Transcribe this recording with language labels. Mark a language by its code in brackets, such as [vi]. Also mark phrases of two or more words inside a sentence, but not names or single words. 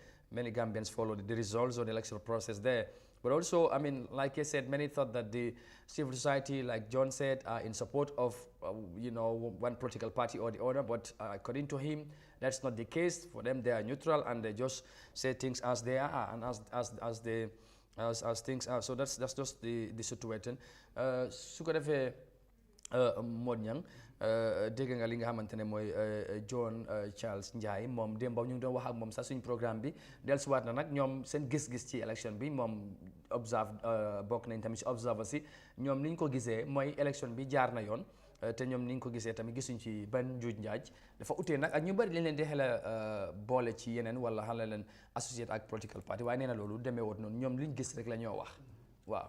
[en] Many Gambians followed the results of the electoral process there. But also, I mean, like I said, many thought that the civil society, like John said, are in support of, you know, one political party or the other. But according to him, that's not the case. For them, they are neutral, and they just say things as they are and as things are. So that's just the situation. [wo] Su ko defee Mod Niang dégg nga li nga xamante ne mooy John Charles Njai, moom démb ñu ngi doon wax ak moom sax suñ programme bi dellusiwaat na nag ñoom seen gis-gis ci élection bi moom bokk nañ tamit ci observer si ñoom ni ñu ko gisee mooy élection bi jaar na yoon te ñoom ni ñu ko gisee tamit gisuñ ci ban njuuj njaaj dafa utee nag ak ñu bëri dañ leen di xela boole ci yeneen wala xala leen associate ak [en] political party [wo] waaye nee na loolu demee woon noonu ñoom liñ gis rek la ñoo wax waaw.